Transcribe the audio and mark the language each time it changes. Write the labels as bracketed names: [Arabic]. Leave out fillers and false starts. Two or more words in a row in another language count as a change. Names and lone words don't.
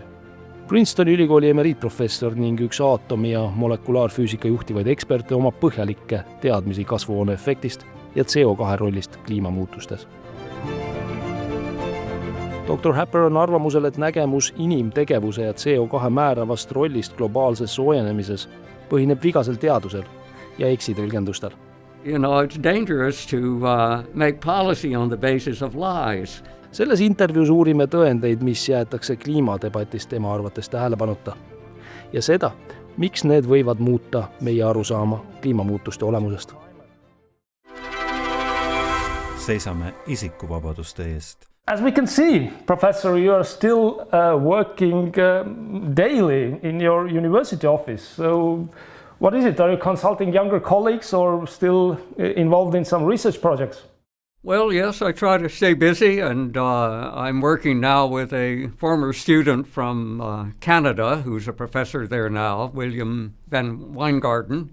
[Estonian] Princetoni ülikooli emeriitprofessor ning üks aatomi- ja molekulaarfüüsika juhtivaid eksperte omab põhjalikke teadmisi kasvuhoone efektist ja CO2 rollist kliimamuutustes. Dr. Happer on arvamusel, et nägemus inimtegevuse ja CO2 määravast rollist globaalses soojenemises põhineb vigasel teadusel ja eksitõlgendustel. [English] You know, it's dangerous to make policy on the basis of lies. [Estonian] Selles intervjuus uurime tõendeid, mis jäetakse kliimadebatis tema arvates tähelepanuta. Ja seda, miks need võivad muuta meie arusaama kliimamuutuste olemusest. Seisame isikuvabaduste eest. [English] As we can see, Professor, you are still working daily in your university office. So what is it? Are you consulting younger colleagues or still involved in some research projects? Well, yes, I try to stay busy, and I'm working now with a former student from Canada, who's a professor there now, William Van Weingarten.